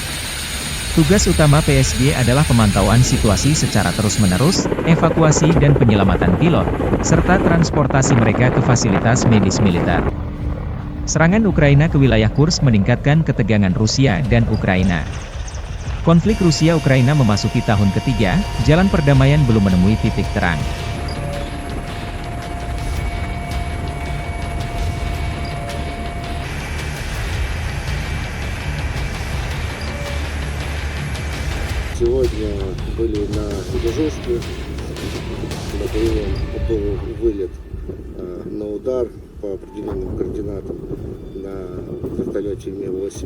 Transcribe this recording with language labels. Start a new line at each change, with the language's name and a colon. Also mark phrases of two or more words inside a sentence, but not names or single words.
Indonesian: Tugas utama PSG adalah pemantauan situasi secara terus-menerus, evakuasi dan penyelamatan pilot, serta transportasi mereka ke fasilitas medis militer. Serangan Ukraina ke wilayah Kursk meningkatkan ketegangan Rusia dan Ukraina. Konflik Rusia-Ukraina memasuki tahun ketiga, jalan perdamaian belum menemui titik terang.
Russian: Сегодня были на дежурстве, на прием был вылет на удар по определенным координатам на вертолете Ми-8.